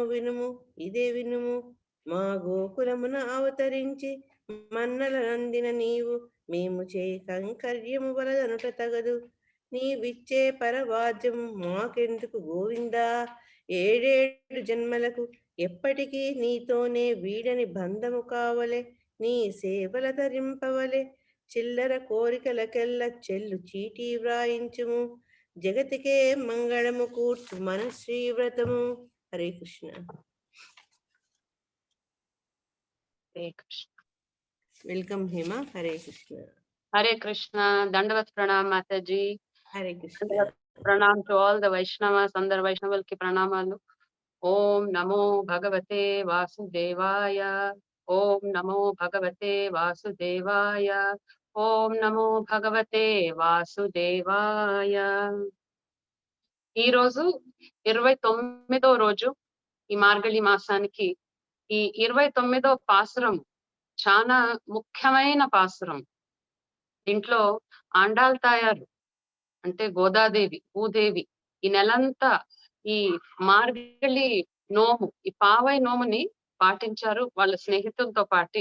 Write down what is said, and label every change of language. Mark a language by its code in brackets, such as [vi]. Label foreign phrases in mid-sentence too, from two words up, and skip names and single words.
[te] వినుము ఇదే వినుము మా గోకులమున అవతరించి మన్నల నందిన నీవు మేము చే కంకర్యము వలదనుట తగదు నీవిచ్చే పరవాద్యం మాకెందుకు గోవిందా ఏడేడు జన్మలకు ఎప్పటికీ నీతోనే వీడని బంధము కావలే నీ సేవల ధరింపవలే చిల్లర కోరికలకెల్ల చెల్లు చీటీ వ్రాయించుము జగతికే మంగళము కూర్చు మన శ్రీవ్రతము. హరే కృష్ణ. Hare Krishna. వెల్కమ్ హేమ. హరే కృష్ణ. Hare Krishna. [hi] दण्डवत् प्रणाम माताजी. హరే కృష్ణ. [en] Pranam to all the Vaishnavas. [te] అందర్ వైష్ణవాల్కి ప్రణామాలు. [sa] ॐ नमो भगवते वासुदेवाय. ॐ नमो भगवते वासुदेवाय. ॐ नमो भगवते वासुदेवाय. [te] ఈ రోజు 29వ రోజు ఈ మార్గళి మాసానికి. ఈ 29వ పాసురం చాలా ముఖ్యమైన పాసురం. దీంట్లో ఆండాల్ తాయారు అంటే గోదాదేవి, భూదేవి ఈ నెలంతా ఈ మార్గళి నోము, ఈ పావై నోముని పాటించారు వాళ్ళ స్నేహితులతో పాటి.